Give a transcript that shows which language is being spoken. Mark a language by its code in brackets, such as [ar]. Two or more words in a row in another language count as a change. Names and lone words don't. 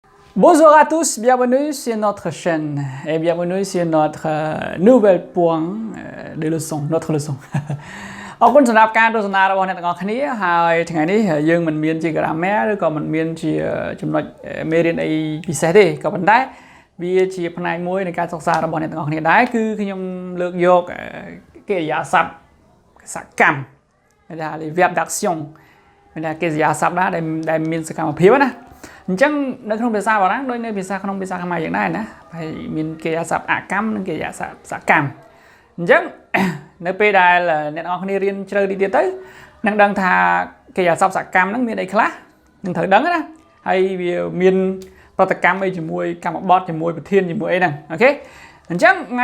[fr] Bonjour à tous, bienvenue sur notre chaîne et bienvenue sur notre nouvel point de leçon, notre leçon. [km] អរគុណសម្រាប់ការទស្សនារបស់អ្នកទាំងអស់គ្នាហើយថ្ងៃនេះយើងមិនមានជា grammaire ឬក៏មិនមានជាចំណុចមេរៀនអីពិសេសទេក៏ប៉ុន្តែវាជាផ្នែកមួយនៃការសិក្សារបស់អ្នកទាំងអស់គ្នាដែរគឺខ្ញុំលើកយកកិរិយាសព្ទសកម្មគេថា [fr] les verbes d'action [km] មានថាកិរិយា សព្ទដែលមានសកម្មភាពណាអញ្ចឹងនៅក្នុងភាសាបារាំងដូចនៅភាសាក្នុងភាសាខ្មែរយ៉ាងដែរណាហើយមានកិរិយាសព្ទអកម្មនិងកិរិយាសព្ទសកម្មអញ្ចឹងនៅពេលដែលអ្នកនរគ្នារៀនជ្រៅទីទៀតទៅ នឹងដឹងថាកិរិយាសព្ទសកម្មហ្នឹងមានអីខ្លះនឹងត្រូវដឹងណាហើយវាមានប្រតិកម្មអីជាមួយកម្មបទជាមួយប្រធានជាមួយអីហ្នឹងអូខេអញ្ចឹងថ្ងៃ